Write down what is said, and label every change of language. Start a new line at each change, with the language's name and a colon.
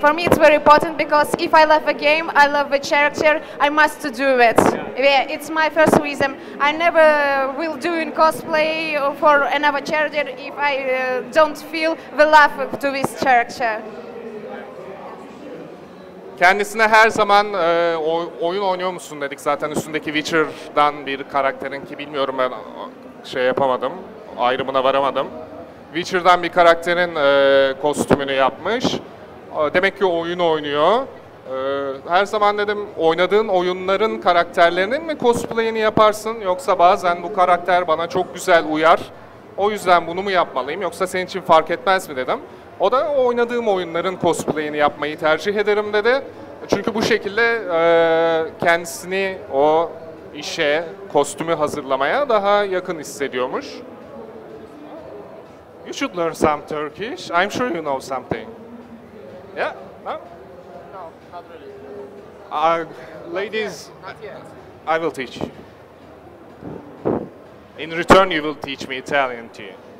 English: For me it's very important because if I love a game, I love a character, I must do it. Yeah, it's my first reason. I never will do in cosplay for another character if I don't feel the love to this character.
Turkish: Kendisine her zaman oyun oynuyor musun dedik. Zaten üstündeki Witcher'dan bir karakterin ki bilmiyorum ben şey yapamadım, ayrımına varamadım. Witcher'dan bir karakterin kostümünü yapmış. Demek ki oyun oynuyor. Her zaman dedim oynadığın oyunların karakterlerinin mi cosplay'ini yaparsın yoksa bazen bu karakter bana çok güzel uyar. O yüzden bunu mu yapmalıyım yoksa senin için fark etmez mi dedim. O da oynadığım oyunların cosplay'ini yapmayı tercih ederim dedi. Çünkü bu şekilde kendisini o işe, kostümü hazırlamaya daha yakın hissediyormuş.
English: You should learn some Turkish. I'm sure you know something. Yeah? No? No, not really. Ladies, Not yet. I will teach you. In return, you will teach me Italian too.